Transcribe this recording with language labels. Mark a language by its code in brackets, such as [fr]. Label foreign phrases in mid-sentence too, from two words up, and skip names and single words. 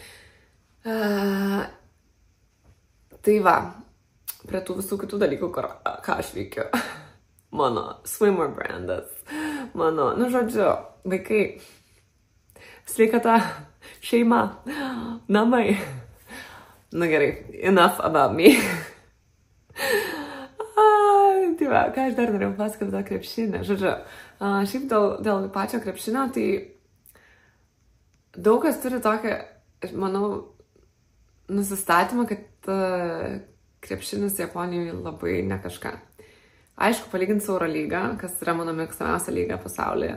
[lt] Tai va, prie tų visų kitų dalykų, ką aš veikiu. Mano swimmer brandas, mano, žodžiu, vaikai, sveikata, šeima, namai. Gerai, [en] enough about me. [lt] Dieve, ką aš dar norėjau pasakoti tą krepšinį. Žodžiu, šiaip dėl pačio krepšinio, tai daug kas turi tokią, manau, nusistatymą, kad krepšinis Japonijoje labai ne kažką. Aišku, palyginti su Eurolyga, kas yra mano mėgstamiausia lyga pasaulyje.